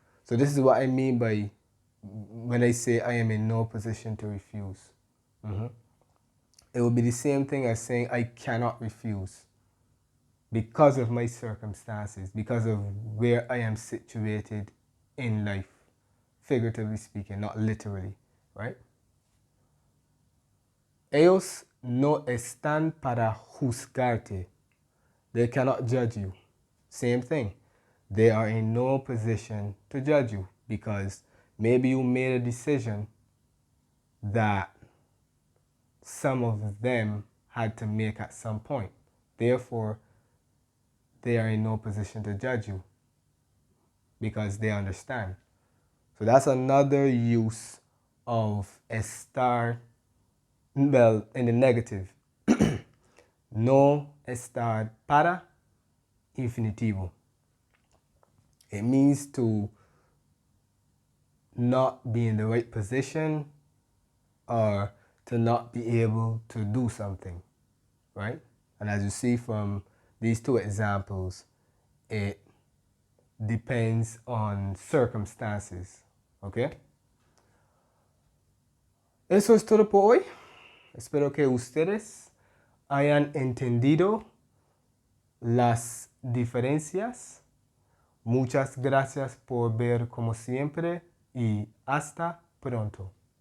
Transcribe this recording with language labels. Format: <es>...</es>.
<en>So this is what I mean by when I say I am in no position to refuse. It will be the same thing as saying I cannot refuse because of my circumstances, because of where I am situated in life, figuratively speaking, not literally, right?</en> <es>Ellos no están para juzgarte.</es> <en>They cannot judge you. Same thing. They are in no position to judge you because maybe you made a decision that some of them had to make at some point. Therefore, they are in no position to judge you because they understand. So that's another use of estar, well, in the negative.</en> <es>No estar para infinitivo.</es> <en>It means to not be in the right position or to not be able to do something, right? And as you see from these two examples, it depends on circumstances, ¿ok?</en> <es>Eso es todo por hoy. Espero que ustedes hayan entendido las diferencias. Muchas gracias por ver como siempre y hasta pronto.</es>